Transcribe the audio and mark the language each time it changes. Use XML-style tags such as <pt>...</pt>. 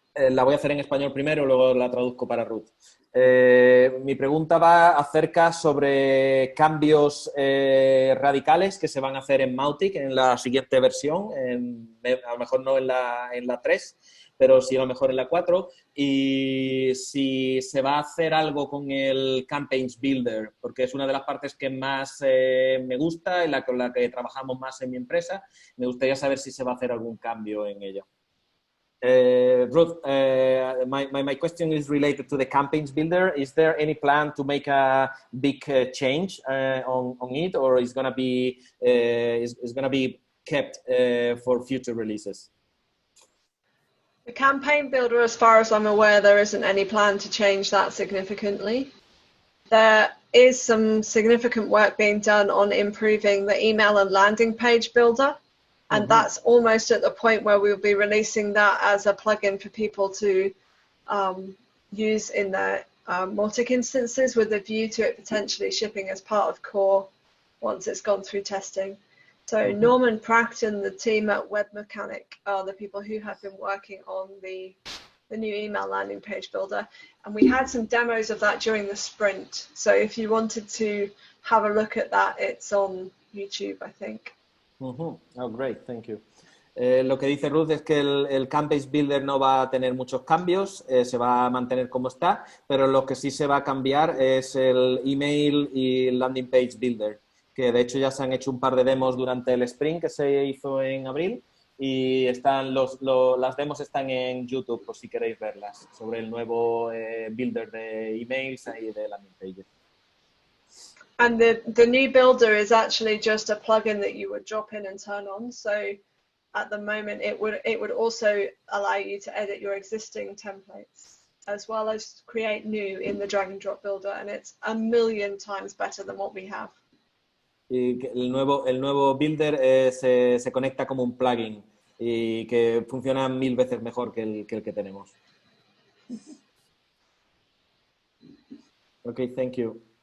<es>La voy a hacer en español primero, luego la traduzco para Ruth. Mi pregunta va acerca sobre cambios radicales que se van a hacer en Mautic en la siguiente versión, a lo mejor no en la 3, pero sí a lo mejor en la 4, y si se va a hacer algo con el Campaigns Builder, porque es una de las partes que más me gusta y con la que trabajamos más en mi empresa. Me gustaría saber si se va a hacer algún cambio en ella.</es> <en>Ruth, my question is related to the Campaigns Builder. Is there any plan to make a big change on it, or is going to be kept for future releases? The Campaign Builder, as far as I'm aware, there isn't any plan to change that significantly. There is some significant work being done on improving the email and landing page builder. And that's almost at the point where we'll be releasing that as a plugin for people to use in their Mautic instances with a view to it potentially shipping as part of core once it's gone through testing. So Norman Pratt and the team at Web Mechanic are the people who have been working on the new email landing page builder. And we had some demos of that during the sprint. So if you wanted to have a look at that, it's on YouTube, I think. Oh, great, thank you.</en> <es>Lo que dice Ruth es que el Campaigns Builder no va a tener muchos cambios, se va a mantener como está, pero lo que sí se va a cambiar es el email y el landing page builder, que de hecho ya se han hecho un par de demos durante el sprint que se hizo en abril y las demos están en YouTube por si queréis verlas, sobre el nuevo builder de emails y de landing pages.</es> <en>And the new builder is actually just a plugin that you would drop in and turn on. So at the moment, it would also allow you to edit your existing templates as well as create new in the drag and drop builder, and it's a million times better than what we have.</en> <es>Y que el nuevo builder se conecta como un plugin y que funciona 1000 veces mejor que el que tenemos.</es> <en>Ok, thank you.</en>